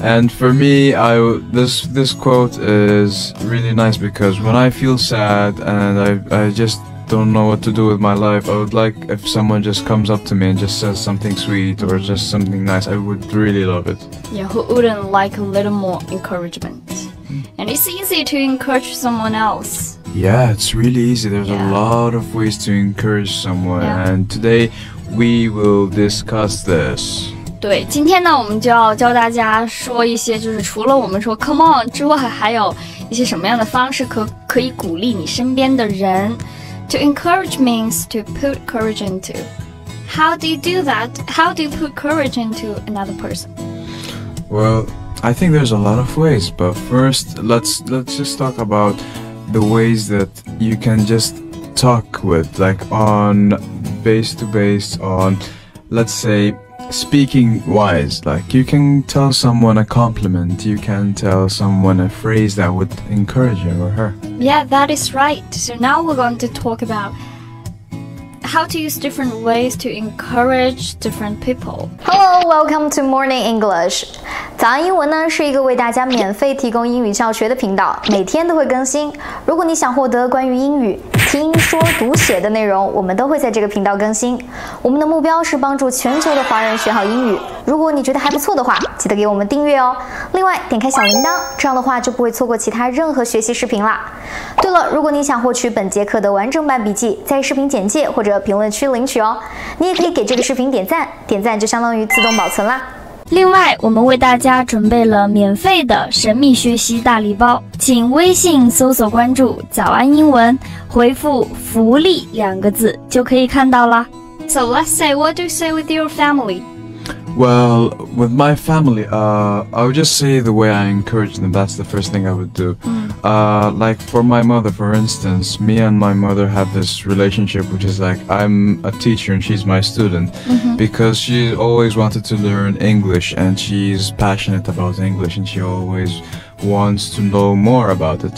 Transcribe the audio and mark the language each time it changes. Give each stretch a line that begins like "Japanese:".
English: And for me, this quote is really nice because when I feel sad and I just don't know what to do with my life, I would like if someone just comes up to me and just says something sweet or just something nice. I would really love it. Yeah, who wouldn't like a little more encouragement? And it's easy to encourage someone else. Yeah, it's really easy. There's Yeah. a lot of ways to encourage someone. Yeah. And today we will discuss this.
Chinese: 对，今天呢，我们就要教大家说一些，就是除了我们说
English: "come on"
Chinese: 之外，还有一些什么样的方式可以鼓励你身边的人。
English: To encourage means to put courage into. How do you do that? How do you put courage into another person? Well, I think there's a lot of ways, but first let's just talk about the ways that you can just talk with, like on base to base on, let's say, speaking wise. Like you can tell someone a compliment, you can tell someone a phrase that would encourage him or her. Yeah, that is right. So now we're going to talk about how to use different ways to encourage different people. Hello, welcome to Morning English.
Chinese: 早安英文呢是一个为大家免费提供英语教学的频道，每天都会更新。如果你想获得关于英语听说读写的内容，我们都会在这个频道更新。我们的目标是帮助全球的华人学好英语。如果你觉得还不错的话，记得给我们订阅哦。另外，点开小铃铛，这样的话就不会错过其他任何学习视频啦。对了，如果你想获取本节课的完整版笔记，在视频简介或者评论区领取哦。你也可以给这个视频点赞，点赞就相当于自动保存啦。另外，我们为大家准备了免费的神秘学习大礼包，请微信搜索关注早安英文，回复福利2个字就可以看到啦。
English: So let's say, what do you say with your family? Well, with my family, I would just say the way I encourage them. That's the first thing I would do. Like for my mother, for instance, me and my mother have this relationship, which is like I'm a teacher and she's my student, because she always wanted to learn English and she's passionate about English and she always wants to know more about it.